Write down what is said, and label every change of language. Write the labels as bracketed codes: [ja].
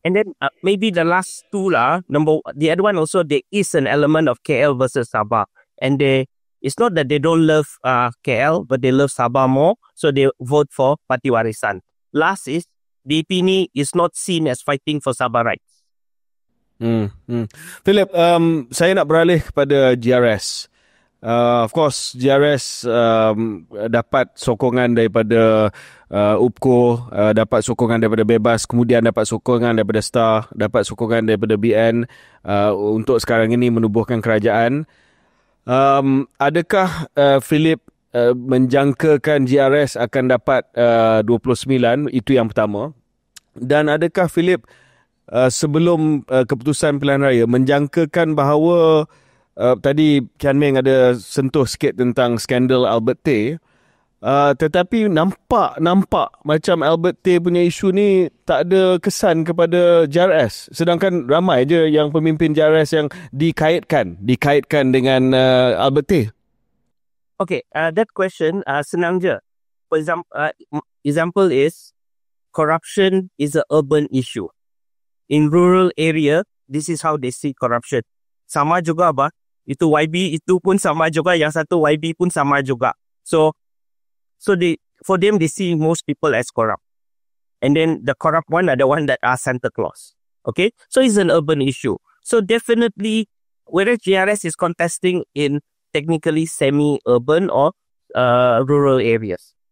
[en] And then maybe the last two the other one also, there is an element of KL versus Sabah. And it's not that they don't love KL, but they love Sabah more. So they vote for Parti Warisan. Last is, DAP ni is not seen as fighting for Sabah rights. [ms] Philip, saya nak beralih kepada GRS. Of course, GRS dapat sokongan daripada UPKO, dapat sokongan daripada Bebas, kemudian dapat sokongan daripada STAR, dapat sokongan daripada BN untuk sekarang ini menubuhkan kerajaan. Adakah Philip menjangkakan GRS akan dapat 29? Itu yang pertama. Dan adakah Philip sebelum keputusan pilihan raya menjangkakan bahawa tadi Kian Meng ada sentuh sikit tentang skandal Albert Tay, tetapi nampak macam Albert Tay punya isu ni tak ada kesan kepada JRS, sedangkan ramai je yang pemimpin JRS yang dikaitkan dengan Albert Tay. [en] Okay, that question [ms] senang je. [en] For example is corruption is an urban issue. In rural area, this is how they see corruption. [ms] Sama juga itu YB itu pun sama juga, yang satu YB pun sama juga. [en] So for them they see most people as corrupt. And then the corrupt one are the one that are Santa Claus. Okay? So it's an urban issue. So definitely, whether GRS is contesting in technically semi-urban or rural areas.